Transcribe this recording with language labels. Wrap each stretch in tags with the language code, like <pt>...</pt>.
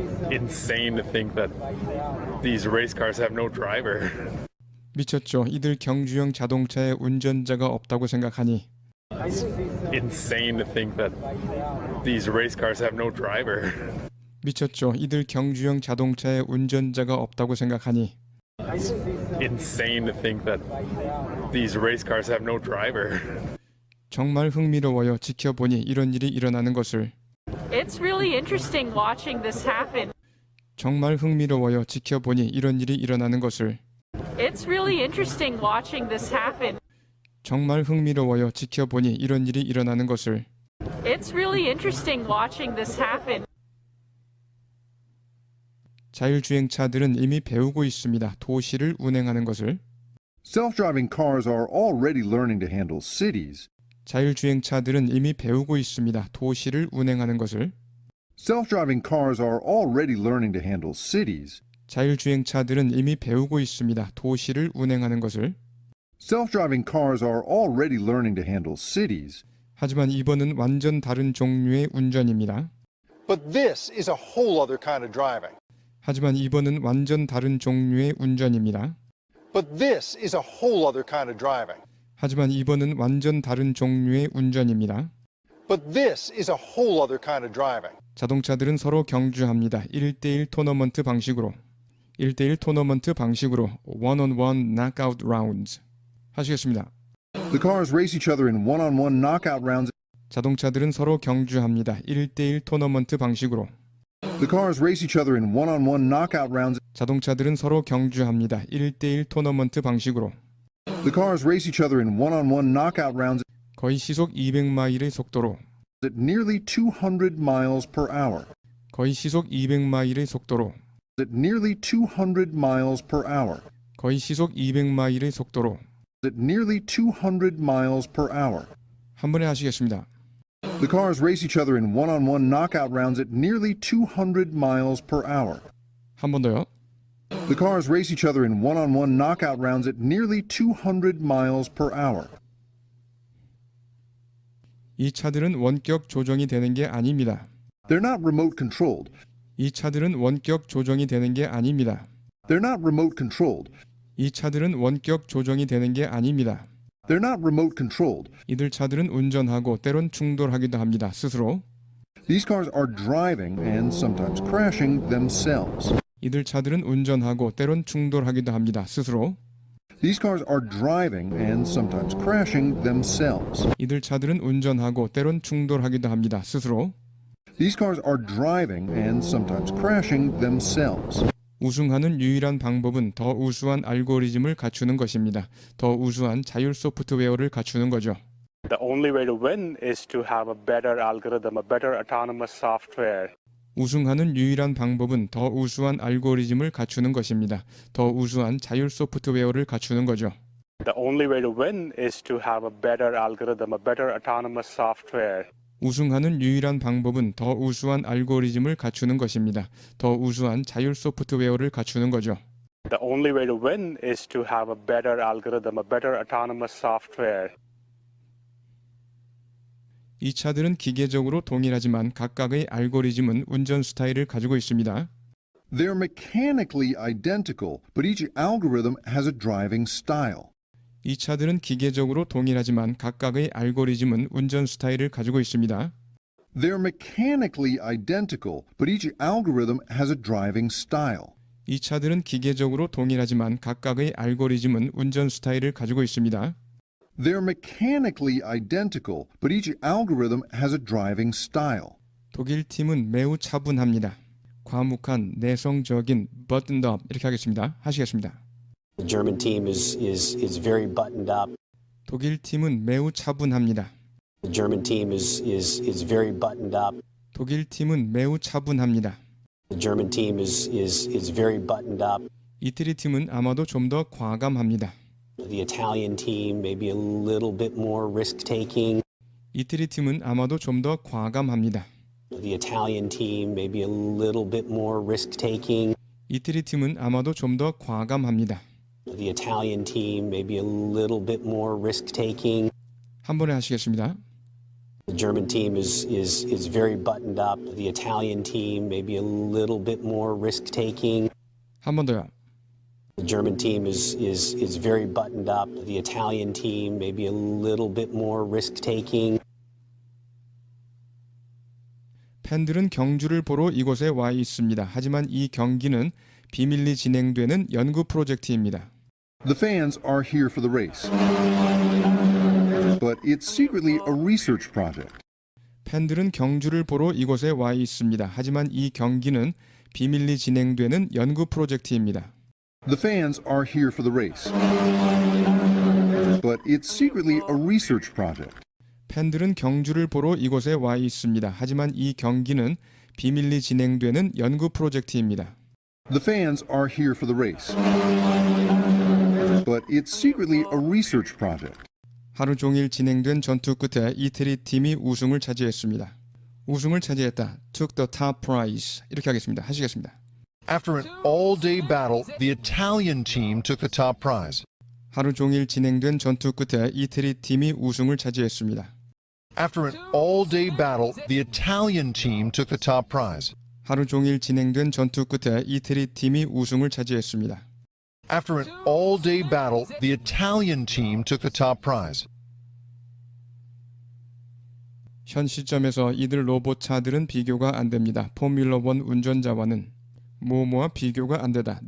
<en>Insane to think that these race cars have no driver.</en> <ko>미쳤죠. 이들 경주형 자동차에 운전자가 없다고 생각하니</ko> <en>Insane to think that these race cars have no driver.</en> <ko>미쳤죠. 이들 경주형 자동차에 운전자가 없다고 생각하니</ko> <en>Insane to think that these race cars have no driver.</en> <ko>정말 흥미로워요. 지켜보니 이런 일이 일어나는 것을.</ko> <en>It's really interesting watching this happen.</en> <ko>정말 흥미로워요. 지켜보니 이런 일이 일어나는 것을.</ko> <en>It's really interesting watching this happen.</en> <ko>정말 흥미로워요. 지켜보니 이런 일이 일어나는 것을.</ko> <en>It's really interesting watching this happen.</en> <ko>자율주행차들은 이미 배우고 있습니다. 도시를 운행하는 것을.</ko> <en>Self-driving cars are already learning to handle cities.</en> <ko>자율주행차들은 이미 배우고 있습니다. 도시를 운행하는 것을.</ko> <en>Self-driving cars are already learning to handle cities.</en> <ko>자율주행차들은 이미 배우고 있습니다. 도시를 운행하는 것을.</ko> <en>Self-driving cars are already learning to handle cities.</en> <ko>하지만 이번은 완전 다른 종류의 운전입니다.</ko> <en>But this is a whole other kind of driving.</en> <ko>하지만 이번은 완전 다른 종류의 운전입니다.</ko> <en>But this is a whole other kind of driving.</en> <ko>하지만 이번은 완전 다른 종류의 운전입니다.</ko> <en>But this is a whole other kind of driving.</en> <ko>자동차들은 서로 경주합니다. 1대1 토너먼트 방식으로. 1대1 토너먼트 방식으로</ko> <en>one-on-one knockout rounds.</en> <ko>하시겠습니다.</ko> <en>The cars race each other in one-on-one knockout rounds.</en> <ko>자동차들은 서로 경주합니다. 1대1 토너먼트 방식으로.</ko> <en>The cars race each other in one-on-one knockout rounds.</en> <ko>자동차들은 서로 경주합니다. 1대1 토너먼트 방식으로.</ko> <en>The cars race each other in one-on-one knockout rounds</en> <ko>거의 시속 200마일의 속도로.</ko> <en>at nearly 200 miles per hour.</en> <ko>거의 시속 200마일의 속도로.</ko> <en>At nearly 200 miles per hour.</en> <ko>거의 시속 200마일의 속도로.</ko> <en>At nearly 200 miles per hour.</en> <ko>한 번에 하시겠습니다.</ko> <en>The cars race each other in one-on-one knockout rounds at nearly 200 miles per hour.</en> <ko>한 번 더요.</ko> <en>The cars race each other in one-on-one knockout rounds at nearly 200 miles per hour.</en> <ko>이 차들은 원격 조정이 되는 게 아닙니다.</ko> <en>They're not remote controlled.</en> <ko>이 차들은 원격 조정이 되는 게 아닙니다.</ko> <en>They're not remote controlled.</en> <ko>이 차들은 원격 조정이 되는 게 아닙니다.</ko> <en>They're not remote controlled.</en> <ko>이들 차들은 운전하고 때론 충돌하기도 합니다. 스스로.</ko> <en>These cars are driving and sometimes crashing themselves.</en> <ko>이들 차들은 운전하고 때론 충돌하기도 합니다. 스스로.</ko> <en>These cars are driving and sometimes crashing themselves.</en> <ko>이들 차들은 운전하고 때론 충돌하기도 합니다. 스스로.</ko> <en>These cars are driving and sometimes crashing themselves.</en> <ko>우승하는 유일한 방법은 더 우수한 알고리즘을 갖추는 것입니다. 더 우수한 자율 소프트웨어를 갖추는 거죠.</ko> <en>The only way to win is to have a better algorithm, a better autonomous software.</en> <ko>우승하는 유일한 방법은 더 우수한 알고리즘을 갖추는 것입니다. 더 우수한 자율 소프트웨어를 갖추는 거죠.</ko> <en>The only way to win is to have a better algorithm, a better autonomous software.</en> <ko>우승하는 유일한 방법은 더 우수한 알고리즘을 갖추는 것입니다. 더 우수한 자율 소프트웨어를 갖추는 거죠.</ko> <en>The only way to win is to have a better algorithm, a better autonomous software.</en> <ko>이 차들은 기계적으로 동일하지만 각각의 알고리즘은 운전 스타일을 가지고 있습니다.</ko> <en>They're mechanically identical, but each algorithm has a driving style.</en> <ko>이 차들은 기계적으로 동일하지만 각각의 알고리즘은 운전 스타일을 가지고 있습니다.</ko> <en>They're mechanically identical, but each algorithm has a driving style.</en> <ko>이 차들은 기계적으로 동일하지만 각각의 알고리즘은 운전 스타일을 가지고 있습니다.</ko> <en>They're mechanically identical, but each algorithm has a driving style.</en> <ko>독일 팀은 매우 차분합니다. 과묵한, 내성적인,</ko> <en>buttoned up</en> <ko>이렇게 하겠습니다. 하시겠습니다.</ko> <en>The German team is very buttoned up.</en> <ko>독일 팀은 매우 차분합니다.</ko> <en>The German team is very buttoned up.</en> <ko>독일 팀은 매우 차분합니다.</ko> <en>The German team is very buttoned up.</en> <ko>이태리 팀은 아마도 좀 더 과감합니다.</ko> <en>The Italian team maybe a little bit more risk-taking.</en> <ko>이태리 팀은 아마도 좀 더 과감합니다.</ko> <en>The Italian team maybe a little bit more risk-taking.</en> <ko>이태리 팀은 아마도 좀 더 과감합니다.</ko> <en>The Italian team maybe a little bit more risk-taking.</en> <ko>한 번에 하시겠습니다.</ko> <en>The German team is very buttoned up. The Italian team maybe a little bit more risk-taking.</en> <ko>한 번 더요.</ko> <en>The German team is very buttoned up. The Italian team maybe a little bit more risk-taking.</en> <ko>팬들은 경주를 보러 이곳에 와 있습니다. 하지만 이 경기는 비밀리 진행되는 연구 프로젝트입니다.</ko> <en>The fans are here for the race, but it's secretly a research project.</en> <ko>팬들은 경주를 보러 이곳에 와 있습니다. 하지만 이 경기는 비밀리 진행되는 연구 프로젝트입니다.</ko> <en>The fans are here for the race, but it's secretly a research project.</en> <ko>팬들은 경주를 보러 이곳에 와 있습니다. 하지만 이 경기는 비밀리 진행되는 연구 프로젝트입니다.</ko> <en>The fans are here for the race. But it's secretly a research project.</en> <ko>하루 종일 진행된 전투 끝에 이태리 팀이 우승을 차지했습니다. 우승을 차지했다.</ko> <en>Took the top prize.</en> <ko>이렇게 하겠습니다. 하시겠습니다.</ko> <en>After an all-day battle, the Italian team took the top prize.</en> <ko>하루 종일 진행된 전투 끝에 이태리 팀이 우승을 차지했습니다.</ko> <en>After an all-day battle, the Italian team took the top prize.</en> <ko>하루 종일 진행된 전투 끝에 이태리 팀이 우승을 차지했습니다.</ko> <en>After an all-day battle, the Italian team took the top prize.</en> <ko>현 시점에서 이들 로봇차들은 비교가 안 됩니다. 포뮬러 1 운전자와는 뭐뭐와 비교가 안 되다.</ko>